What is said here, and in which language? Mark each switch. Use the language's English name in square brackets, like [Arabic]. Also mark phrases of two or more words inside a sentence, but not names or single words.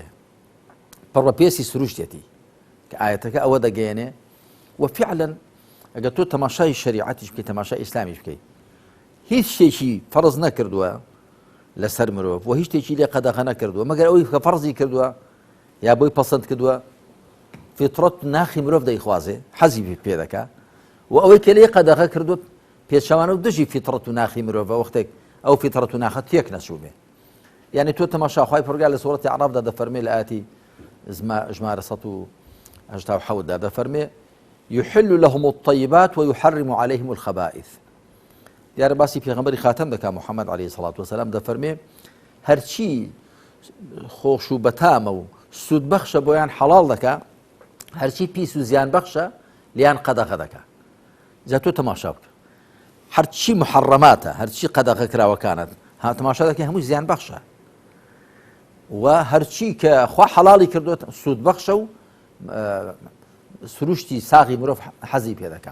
[Central Kurdish] پڕەپێسی سروشتێتی کە ئاەتەکە ئەوە دەگەیەنێ و فعلا ئەگەر تۆ تەماشای شریعەتیش بکەیت تەماشای ئیسلامیش بکەیت، هیچ شتێکی فەرز نەکردووە لەسەر مرۆڤ و هیچ شتێکی لێ قەدەغە نەکردووە مەگەر ئەوەی کە فەرزی کردووە یا بۆی پەسەند کردووە، فیتڕەت ناخی مرۆڤ دەیخوازێ، حەزی پێ دەکا و ئەوەی کە لێ قەدەغە کردووە پێچەوانە و دژی فیتڕەت و ناخی مرۆڤە وەختێک ئەو فیتڕەت و ناخە تێک نەچوو بێ. یعنی تۆ تەماشا خوای پەروەردگار لە سوورەتی عەرەفدا دەفەرمێ لە ئاەتی ژمارە 187 دەفەرمێ [Arabic] يحل لهم الطيبات ويحرم عليهم الخبائث. [Central Kurdish] دیارە باسی پێغەمبەری خاتەم دەکا محەممەد [Arabic] عەلەیهی سەڵات وسەلام [Central Kurdish] دەفەرمێ هەرچی خۆش و بەتامە و سوودبەخشە بۆیان حەڵاڵ دەکا، هەرچی پیس و زیان بەخشە لیان قەدەغە دەکا. جا تۆ تەماشا بکە هەرچی محەڕەماتە، هەرچی قەدەغە کراوەکانت تەماشا دەکەی هەمووی زیان بەخشە و هەرچی کە خوا حەڵاڵی کردووە سوودبەخشە و سروشتی ساغی مرۆڤ حەزی پێ دەکا.